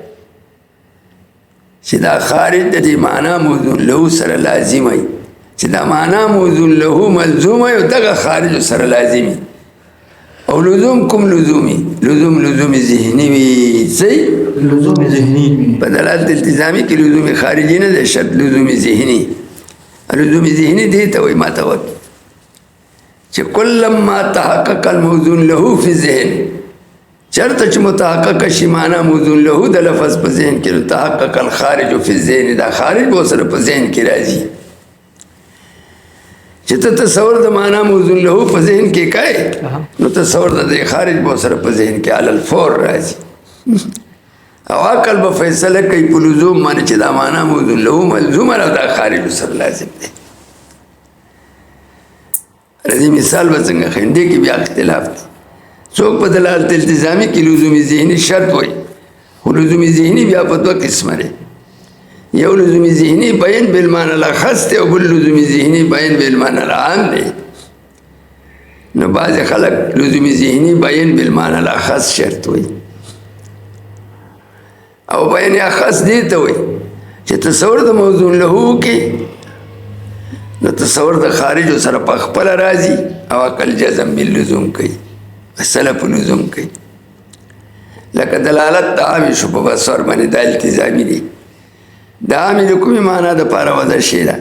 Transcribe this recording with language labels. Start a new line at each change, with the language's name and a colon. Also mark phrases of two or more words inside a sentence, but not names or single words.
Pashto: چې دا خارج د دې معنا موزون له سره لازم وي چې دا معنا موزون له ملزوم وي او دغه خارج سره لازمي او لزوم کوم لزومي لزوم ذهني وي صحیح لزوم ذهني په دلالت التزامي کې لزوم خارجي نه دی شرط لزوم ذهني لزوم ذهني دی ته وایي ما ته وایي چې کله
Arabic: ما تحقق الموزون له فی الذهن
Pashto: چرته چې متحقق شي معنا موزون له د لفظ په ذهن کې
Arabic: تحقق الخارج فی الذهن
Pashto: دا خارج به سره په ذهن کې راځي چې ته تصور د معنا موزون له په ذهن کې کای نو تصور د خارج به سره په ذهن کې
Arabic: علی الفور
Pashto: راځي او عقل به فیصله کوي په لزوم باندې چې دا معنا موزون له ملزوم او دا خارج سره لازم دی رضی مثال به څنګه خندې کې بیا اختلاف دی څوک په دلالت التزامي کې لزومي ذهني شرط وایي خو لزومي ذهني بیا په دوه قسمه دی یو لزومي ذهني بیان
Arabic: بالمعنى الاخص
Pashto: دی او بل لزومي ذهني بیان
Arabic: بالمعنى العام
Pashto: دی نو بعض خلک لزومي ذهني بیان
Arabic: بالمعنى الاخص
Pashto: شرط وایي او بیان اخص دی ته وایي چې تصور د موضوع له کې نو تصور د خارج سره په خپل راځي او عقل
Arabic: جزم باللزوم
Pashto: کوي اصله په لزوم کوي لکه دلالت د عامې شو په بصر باندې دا التزامي دی د عامې د کومې معنا دپاره وضع شوې ده